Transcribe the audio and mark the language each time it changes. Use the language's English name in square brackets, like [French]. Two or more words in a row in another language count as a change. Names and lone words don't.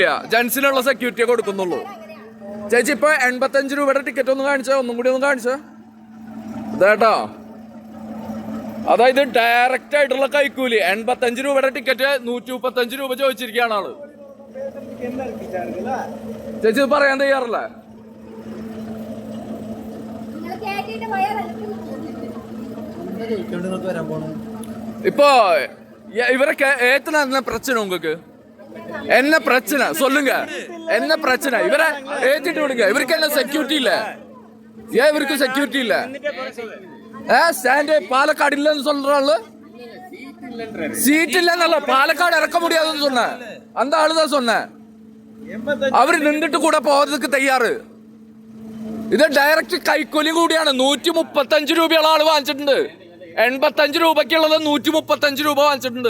[Malayalam] ജെന്റ്സിനുള്ള സെക്യൂരിറ്റിയെ കൊടുക്കുന്നുള്ളൂ. ചേച്ചി ഇപ്പൊ 85 രൂപയുടെ ടിക്കറ്റ് ഒന്ന് കാണിച്ച, ഒന്നും കൂടി ഒന്ന് കാണിച്ച ഇതേട്ടാ. അതായത് ഡയറക്റ്റ് ആയിട്ടുള്ള കൈക്കൂലി. 85 രൂപയുടെ ടിക്കറ്റ് 135 രൂപ ചോദിച്ചിരിക്കുകയാണ് ആള്. ചേച്ചി ഇത് പറയാൻ തയ്യാറല്ലേ? [Tamil] இப்போ இவரை ஏத்துனா என்ன பிரச்சனை உங்களுக்கு? என்ன பிரச்சனை சொல்லுங்க, என்ன பிரச்சனை? இவரை ஏத்திட்டு விடுங்க. இவருக்கு என்ன செக்யூரிட்டி இல்ல? ஏன் இவருக்கு செக்யூரிட்டி இல்ல? ஸ்டாண்ட் பாலக்காடு இல்லன்னு சொல்றாள். சீட் இல்லன்னல்ல, பாலக்காடு இறக்க முடியாதுன்னு சொன்ன அந்த ஆளுதான் சொன்ன. [Malayalam] അവര് നിന്നിട്ട് കൂടെ പോകുന്നதுக்கு തയ്യാറ്. ഇത് ഡയറക്റ്റ് കൈക്കൂലി കൂടിയാണ്. 135 രൂപയുള്ള ആള് വാങ്ങിച്ചിട്ടുണ്ട്. 85 രൂപയ്ക്കുള്ളത് 135 രൂപ വാങ്ങിച്ചിട്ടുണ്ട്.